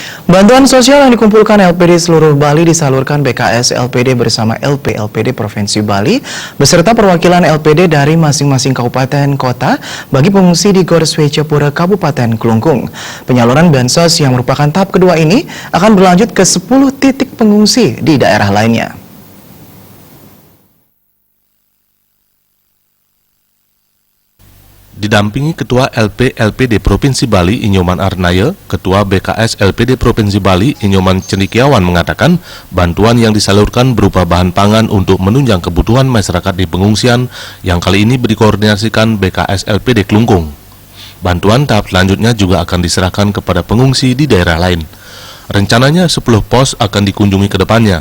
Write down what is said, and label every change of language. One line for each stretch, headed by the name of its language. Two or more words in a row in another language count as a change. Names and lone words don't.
Indonesian: Bantuan sosial yang dikumpulkan LPD seluruh Bali disalurkan BKS LPD bersama LPD Provinsi Bali beserta perwakilan LPD dari masing-masing kabupaten kota bagi pengungsi di Gor Swecapura Kabupaten Klungkung. Penyaluran bansos yang merupakan tahap kedua ini akan berlanjut ke 10 titik pengungsi di daerah lainnya. Didampingi Ketua LPD Provinsi Bali Inyoman Arnaya, Ketua BKS LPD Provinsi Bali Inyoman Cendikiawan mengatakan bantuan yang disalurkan berupa bahan pangan untuk menunjang kebutuhan masyarakat di pengungsian yang kali ini dikoordinasikan BKS LPD Klungkung. Bantuan tahap selanjutnya juga akan diserahkan kepada pengungsi di daerah lain. Rencananya 10 pos akan dikunjungi ke depannya.